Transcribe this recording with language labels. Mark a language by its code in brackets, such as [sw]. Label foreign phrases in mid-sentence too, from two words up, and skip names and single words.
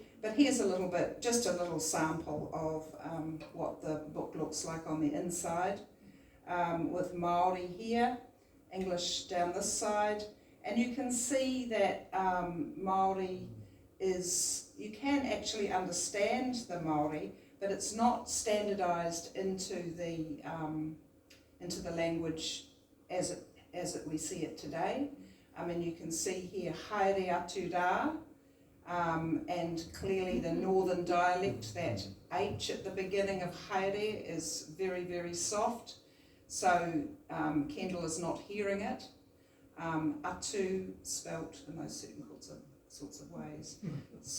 [en] But here's a little bit, just a little sample of what the book looks like on the inside, with Māori here, English down this side, and you can see that Māori is, you can actually understand the Māori, but it's not standardised into the language as we see it today. You can see here [mi] haere atu rā, [en] and clearly the northern dialect, that H at the beginning of haere is very, very soft, so Kendall is not hearing it. Atu spelt in those certain sorts of ways.